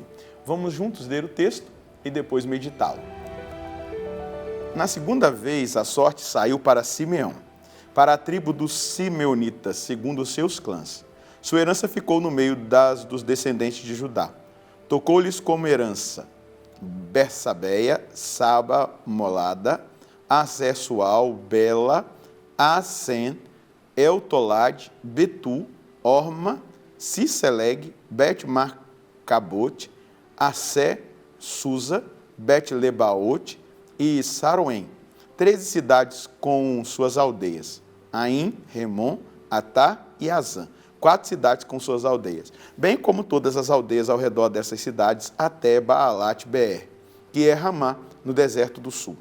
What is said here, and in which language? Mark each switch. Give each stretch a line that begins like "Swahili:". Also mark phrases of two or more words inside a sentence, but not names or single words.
Portuguese: Vamos juntos ler o texto e depois meditá-lo. Na segunda vez, a sorte saiu para Simeão, para a tribo dos simeonitas, segundo os seus clãs. Sua herança ficou no meio dos descendentes de Judá. Tocou-lhes como herança Bersabeia, Saba, Molada, Azer-Sual, Bela, Asen, Eltolade, Betu, Orma, Ciseleg, Bet-Marcabote, Assé, Susa, Bet-Lebaote e Saroém, 13 cidades com suas aldeias, Aim, Remon, Atá e Azã, 4 cidades com suas aldeias, bem como todas as aldeias ao redor dessas cidades até Baalat-Beer, que é Ramá, no deserto do sul.